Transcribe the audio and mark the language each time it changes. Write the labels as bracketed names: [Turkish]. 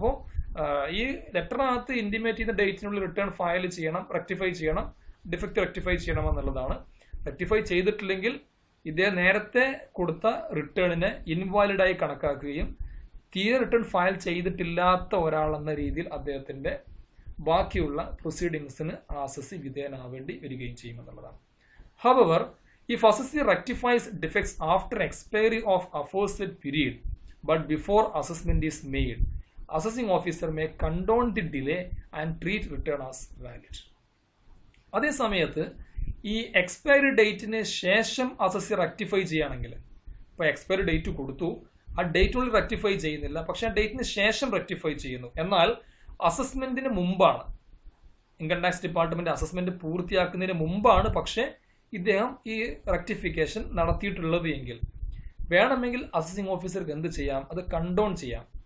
[Malayalam] അപ്പോൾ ഈ ലെറ്ററിനകത്ത് ഇന്റിമേറ്റ് ചെയ്യുന്ന ഡേറ്റിനുള്ളിൽ റിട്ടേൺ ഫയൽ ചെയ്യണം, റെക്ടിഫൈ ചെയ്യണം, ഡിഫക്റ്റ് റെക്ടിഫൈ ചെയ്യണം എന്നുള്ളതാണ്. റെക്ടിഫൈ ചെയ്തിട്ടില്ലെങ്കിൽ ഇദ്ദേഹം നേരത്തെ കൊടുത്ത റിട്ടേണിനെ ഇൻവാലിഡായി കണക്കാക്കുകയും തീരെ റിട്ടേൺ ഫയൽ ചെയ്തിട്ടില്ലാത്ത ഒരാളെന്ന രീതിയിൽ അദ്ദേഹത്തിന്റെ ബാക്കിയുള്ള പ്രൊസീഡിങ്സിന് അസസി വിധേയനാവേണ്ടി വരികയും ചെയ്യുമെന്നുള്ളതാണ്. [English] However, if assessee rectifies defects after expiry of aforesaid period but before assessment is made, assessing officer may condone the delay and treat return as valid. [Malayalam] അതേ സമയത്ത് ഈ എക്സ്പയറി ഡേറ്റിന് ശേഷം അസസി റെക്ടിഫൈ ചെയ്യുകയാണെങ്കിൽ, ഇപ്പോൾ എക്സ്പയറി ഡേറ്റ് കൊടുത്തു, ആ ഡേറ്റിനുള്ളിൽ rectify ചെയ്യുന്നില്ല, പക്ഷെ ആ ഡേറ്റിന് ശേഷം റെക്ടിഫൈ ചെയ്യുന്നു. എന്നാൽ അസസ്മെന്റിന് മുമ്പാണ്, ഇൻകം ടാക്സ് ഡിപ്പാർട്ട്മെന്റ് അസസ്മെന്റ് പൂർത്തിയാക്കുന്നതിന് മുമ്പാണ് പക്ഷേ ഇദ്ദേഹം ഈ റെക്ടിഫിക്കേഷൻ നടത്തിയിട്ടുള്ളത് എങ്കിൽ വേണമെങ്കിൽ അസസിംഗ് ഓഫീസർക്ക് എന്ത് ചെയ്യാം, അത് കണ്ടോൺ ചെയ്യാം.